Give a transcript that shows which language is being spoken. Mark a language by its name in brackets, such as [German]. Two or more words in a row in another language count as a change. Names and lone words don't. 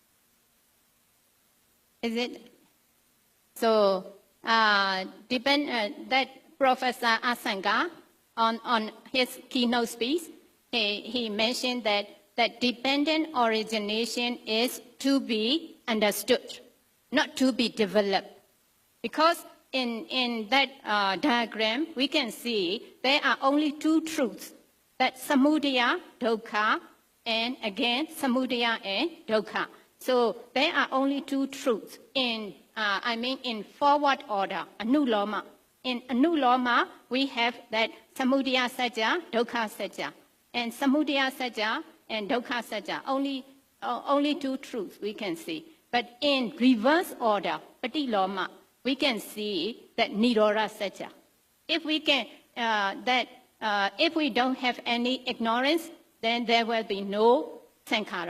[English] So that Professor Asanga, on his keynote speech, he mentioned that dependent origination is to be understood, not to be developed. Because in that diagram, we can see there are only two truths, that [Pali] samudaya, dukkha, [English] and again, samudaya and dukkha. So there are only two truths in forward order, anuloma. In anuloma, we have that [Pali] samudaya sajja, dukkha sajja. [English] And [Pali] samudaya sajja [English] and [Pali] dukkha sajja, [English] only two truths we can see. But in reverse order, patiloma, we can see that [Pali] nirodha sajja. [English] If we can, if we don't have any ignorance, then there will be no sankhara.